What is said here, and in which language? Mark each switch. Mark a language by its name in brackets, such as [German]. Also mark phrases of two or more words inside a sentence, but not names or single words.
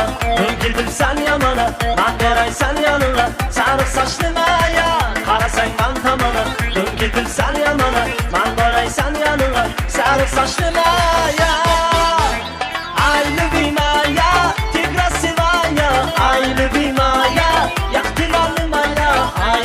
[Uzbek] o'ngildim san yomona Man beray san yonuna, sariq sochli maya Qarasang man tomona, o'ngildim san yomona Man beray san yonuna, sariq sochli maya Ay [Russian] любимая, ты красивая Ay любимая, як ты моя Ay